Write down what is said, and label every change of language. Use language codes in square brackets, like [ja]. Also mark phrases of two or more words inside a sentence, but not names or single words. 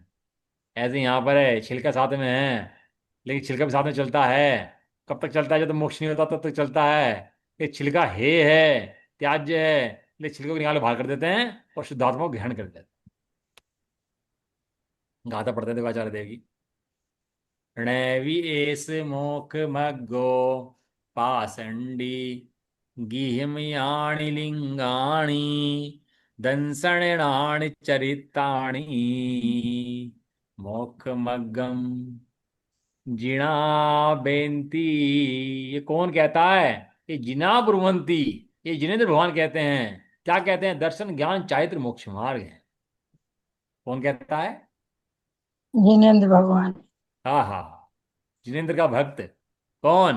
[hi] ऐसे यहाँ पर है, छिलका साथ में है, लेकिन छिलका भी साथ में चलता है। कब तक चलता है? जब तक मोक्ष नहीं होता तब तक चलता है। ये छिलका है, त्याज्य है, इसलिए छिलके को निकाल के बाहर कर देते हैं और शुद्धात्मा को ग्रहण कर देते हैं। गाथा पढ़ते थे देखो आचार्य देव की। [pra] णैवि एस मोख मग्गो पाषण्डी गिहिमयाणि लिंगाणि दंसणानि चरितानि मोख मग्गम जिणा बेंती। [hi] ये कौन कहता है? ये [pra] जिना ब्रुवंती, [hi] ये जिनेन्द्र भगवान कहते हैं। क्या कहते हैं? दर्शन ज्ञान चारित्र मोक्ष मार्ग है। कौन कहता है? जिनेन्द्र भगवान। हाँ हाँ, जिनेन्द्र का भक्त। कौन?